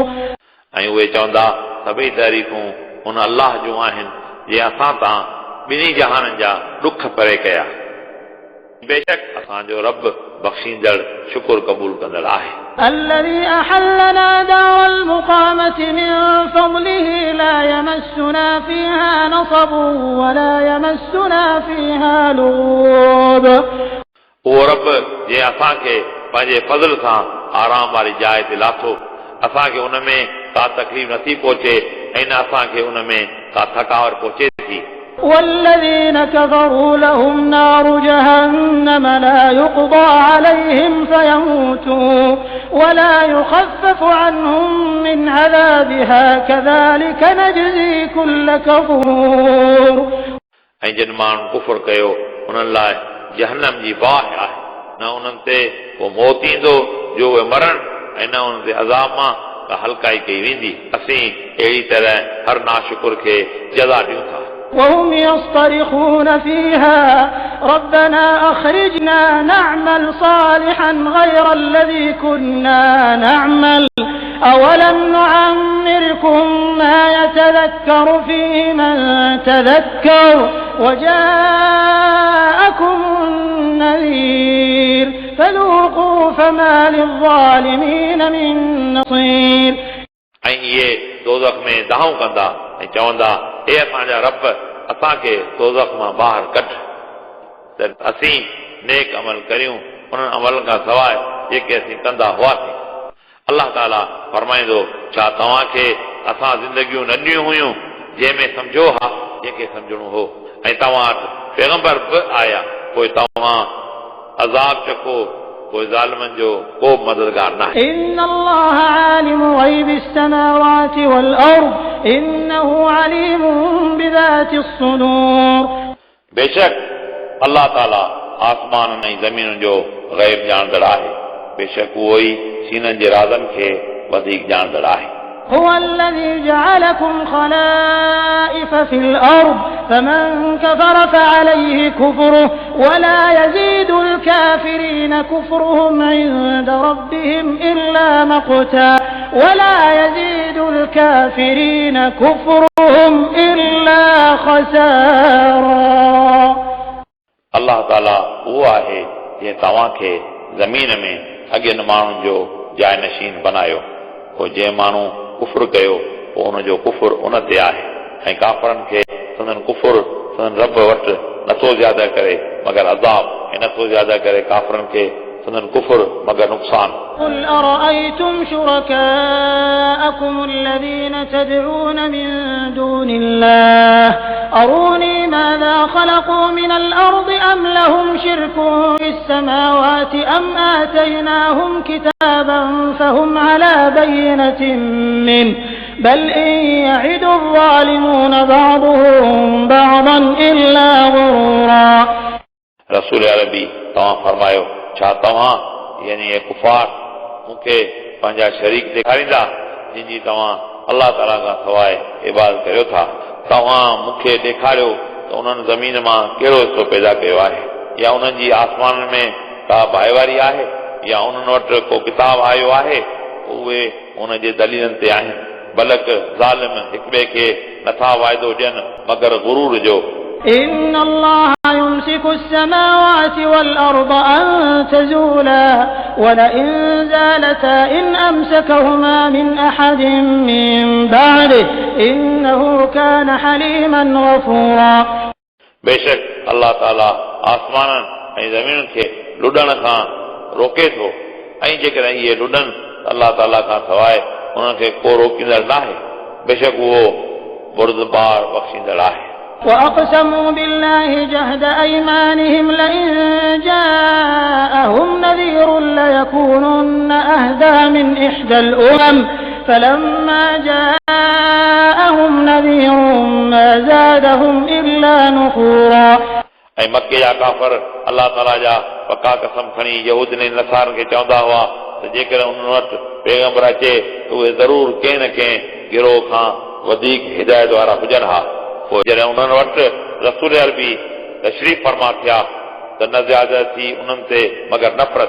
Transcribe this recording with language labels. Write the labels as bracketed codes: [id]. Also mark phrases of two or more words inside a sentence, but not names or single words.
[sd] ऐं उहे चवंदा सभई तारीफ़ूं उन अल्लाह जूं आहिनि जे असां तां ॿिन्ही जहाननि जा ॾुख परे कया. बेशक असांजो रब बख़्शींदड़ शुक्र क़बूल कंदड़ आहे. [ar] الذي أحلنا دار المقامة من فضله لا يمسنا فيها نصب ولا يمسنا فيها لغوب. [sd] उहो रब जे असांखे पंहिंजे फज़ल सां आराम वारी जाइ ते लाथो, असांखे उन में का तकलीफ़ नथी पहुचे ऐं न असांखे उन में का थकावट पहुचे थी. [ar] والذين كفروا لهم نار جهنم لا يقضى عليهم فيموتوا ولا يخفف عنهم من عذابها كذلك نجزي كل كفور. [sd] ऐं जिन माण्हुनि कुफ़र कयो उन्हनि लाइ जहन्नम जी बाहि आहे, न उन्हनि ते को मौत ईंदो जो उहे मरण ऐं न उन्हनि ते अज़ाब मां का हल्काई कई वेंदी. असीं अहिड़ी तरह हर नाशुकुर खे जज़ा ॾियूं था. [ar] وهم يصطرخون فيها ربنا أخرجنا نعمل صالحا غير الذي كنا نعمل أولم نعمركم ما يتذكر فيه من تذكر وجاءكم النذير فذوقوا فما للظالمين من نصير. [sd] ऐं इहे दोज़ख में दाहूं कंदा ऐं चवंदा हे असांजा रब असांखे दोज़ख मां ॿाहिरि कढ त असीं नेक अमल करियूं उन्हनि अमलनि खां सवाइ जेके असीं कंदा हुआसीं. अलाह ताला फरमाईंदो छा तव्हांखे असां ज़िंदगियूं न ॾिनियूं हुयूं जंहिंमें सम्झो हा जंहिंखे सम्झणो हो ऐं तव्हां वटि पैगंबर बि आया, पोइ तव्हां अज़ाब चको, कोई ज़ालिमनि जो को मददगार न आहे. [ar] إن الله عالم غيب السماوات والأرض إنه عليم بذات الصدور. [sd] बेशक अल्लाह ताला आसमाननि ऐं ज़मीनुनि जो ग़ैब ॼाणंदड़ आहे, बेशक उहो ई सीननि जे राज़नि खे वधीक ॼाणंदड़ आहे. [ar] هو الذي جعلكم خلائف في الأرض فمن كفر فعليه كفره ولا يزيد الكافرين كفرهم عند ربهم إلا مقتا ولا يزيد الكافرين كفرهم إلا خسارا. [sd] अल्लाह ताला उहो आहे जंहिं तव्हांखे ज़मीन में अॻियनि माण्हुनि जो जाइ नशीन बनायो, पोइ जंहिं माण्हू कुफर कयो पोइ उनजो कुफर उन ते आहे ऐं काफ़रनि खे संदन कुफर संदन रब वटि नथो ज़्यादा करे मगर अज़ाब ऐं नथो ज़्यादा करे काफ़रनि खे संदन कुफर मगर नुक़सान. [ar] قل أرأيتم شركاءكم الذين تدعون من دون الله أروني ماذا خلقوا من الأرض أم لهم شرك في السماوات أم آتيناهم كتابا فهم على بينة منه بل إن يعد الظالمون بعضهم بعضا إلا غرورا. [sd] रसूल अरबी तव्हां फरमायो छा तव्हां यानी ये कुफार मूंखे पंहिंजा शरीक ॾेखारींदा जिन जी तव्हां अल्लाह ताला खां सवाइ इबादत करियो था. तव्हां मूंखे ॾेखारियो त उन्हनि ज़मीन मां कहिड़ो हिसो पैदा कयो आहे, या उन्हनि जी आसमाननि में का भाईवारी आहे, या उन्हनि वटि को किताब आयो आहे, उहे उन जे दलीलनि ते आहिनि. बलक ज़ालिम हिक ॿिए खे नथा वाइदो ॾियनि मगर गुरूर जो. [ar] إن الله يمسك السماوات والأرض أن تزولا ولئن زالتا إن أمسكهما من أحد من بعده إنه كان حليما غفورا. [sd] बेशक अल्लाह ताला आसमाननि ऐं ज़मीन खे लुॾण खां रोके थो ऐं जेकॾहिं इहे लुॾनि अल्लाह ताला खां सवाइ उन्हनि खे को रोकींदड़ नाहे बेशक उहो बुरदबार बख़्शींदड़ आहे. [ar] وأقسموا بالله جهد أيمانهم لئن جاءهم نذير ليكونن أهدى من إحدى الأمم فلما جاءهم نذير ما زادهم إلا نفورا. [sd] ऐं मके जा काफ़र अल्लाह ताला जा पका कसम खणी यहूदनि ऐं नसारनि खे चवंदा हुआ त जेकर उन्हनि वटि पैगंबर अचे त उहे ज़रूर कंहिं न कंहिं गिरोह खां वधीक हिदायत वारा हुजनि हा. पोइ जॾहिं उन्हनि वटि रसूल अरबी तशरीफ़ फरमा थिया त न ज़्यादत थी उन्हनि ते मगर नफ़रत.